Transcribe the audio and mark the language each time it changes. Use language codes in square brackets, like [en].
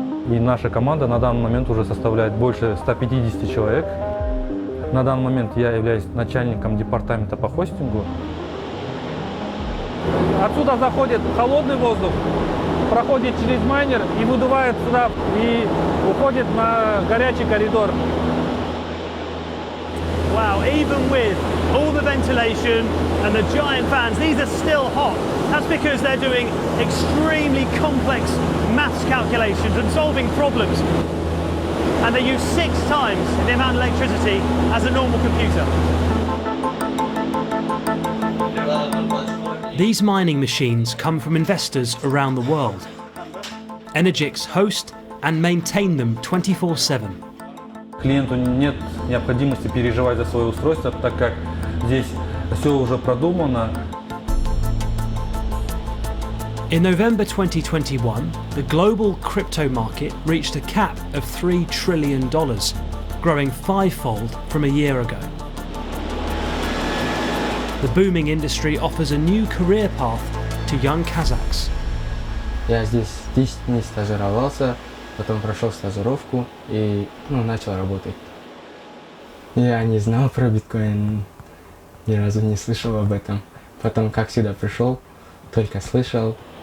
[ru] И наша команда на данный момент уже составляет больше 150 человек. На данный момент я являюсь начальником департамента по хостингу. Отсюда заходит холодный воздух, проходит через майнер и выдувает сюда, и уходит на горячий коридор. [en] Wow, even with all the ventilation and the giant fans, these are still hot. That's because they're doing extremely complex maths calculations and solving problems. And they use 6 times the amount of electricity as a normal computer. These mining machines come from investors around the world. Energix host and maintain them 24/7. [ru] Клиенту нет необходимости переживать за свое устройство, так как здесь все уже продумано. [en] In November 2021, the global crypto market reached a cap of $3 trillion, growing 5-fold from a year ago. The booming industry offers a new career path to young Kazakhs. [ru] Я здесь 10 дней стажировался, потом прошел стажировку и начал работать. Я не знал про биткоин, ни разу не слышал об этом. Потом, как сюда пришел, только слышал.